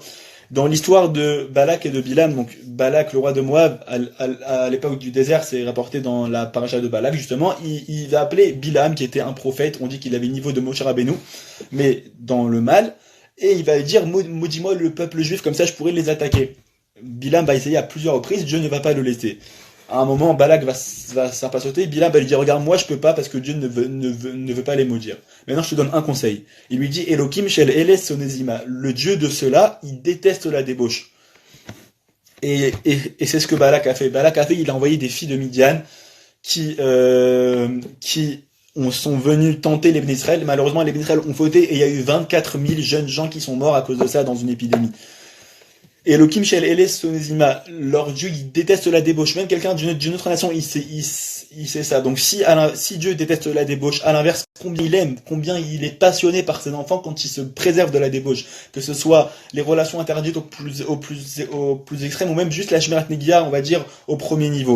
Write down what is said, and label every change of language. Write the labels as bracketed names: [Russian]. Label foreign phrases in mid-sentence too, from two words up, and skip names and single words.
[French] Dans l'histoire de Balak et de Bilam, donc Balak, le roi de Moab, à l'époque du désert, c'est rapporté dans la paracha de Balak, justement, il a appelé Bilam, qui était un prophète, on dit qu'il avait le niveau de Moshe Rabbeinu, mais dans le mal, et il va lui dire, maudis-moi le peuple juif, comme ça je pourrais les attaquer. Bilam va essayer à plusieurs reprises, Dieu ne va pas le laisser. À un moment, Balak va s'impatienter, Bilam va lui dire, regarde, moi je peux pas parce que Dieu ne veut pas les maudire. Maintenant, je te donne un conseil. Il lui dit, [Hebrew] אלוהים של אלה שונא זימה. [French] Le Dieu de cela, il déteste la débauche. Et c'est ce que Balak a fait. Il a envoyé des filles de Midian qui sont venus tenter les Bnei Israël. Malheureusement, les Bnei Israël ont fauté et il y a eu 24 000 jeunes gens qui sont morts à cause de ça dans une épidémie. [Hebrew] ואלוהים של אלה שונא זימה, [French] leur Dieu, il déteste la débauche. Même quelqu'un d'une autre nation, il sait ça. Donc si Dieu déteste la débauche, à l'inverse, combien il est passionné par ses enfants quand il se préserve de la débauche. Que ce soit les relations interdites au plus extrême, ou même juste la [Hebrew] שמירת נגיעה, [French] on va dire, au premier niveau.